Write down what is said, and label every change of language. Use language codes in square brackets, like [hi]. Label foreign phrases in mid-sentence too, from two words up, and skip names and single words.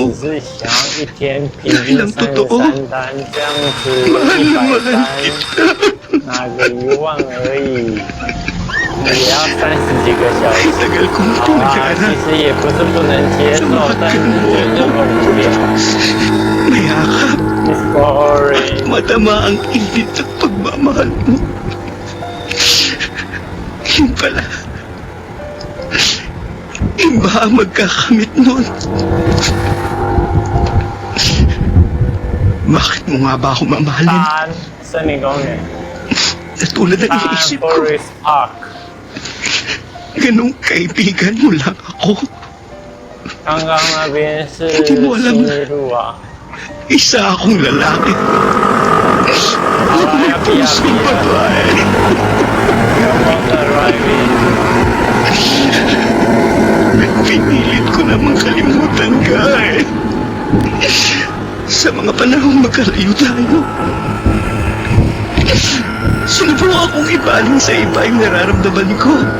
[zh] 我只是想要一天平均33单，这样子100单，拿个1万而已，也要30几个小时。 [tl] Tagal kong [zh] 好 [tl] ito [zh] 啊， [tl] nag-aaral. [zh] 其实也不是不能接受，但是就很无聊。 [tl] Mayakap, [en] It's boring。 [tl] matama ang init ng pagmamahal mo. Yun pala. Iba ang magkakamit nun. Bakit mo nga ba ako mamahalin? [zh] 大安森林公园， [tl] Na tulad ng [zh] 大安 [tl] iniisip ko, [zh] Forest Park， [tl] ganong kaibigan mo lang ako. [zh] 刚刚那边是 [tl] Hindi mo alam [zh] 新 [tl] na [zh] 一路啊。 [tl] isa akong lalaki. [zh] 好啦，要不要 [tl] Pusong babae. [zh] driving？ [tl] Pinilit ko namang kalimutan ka eh. Sa mga panahong magkalayo tayo. Sinubukan akong ibaling sa iba yung nararamdaman ko.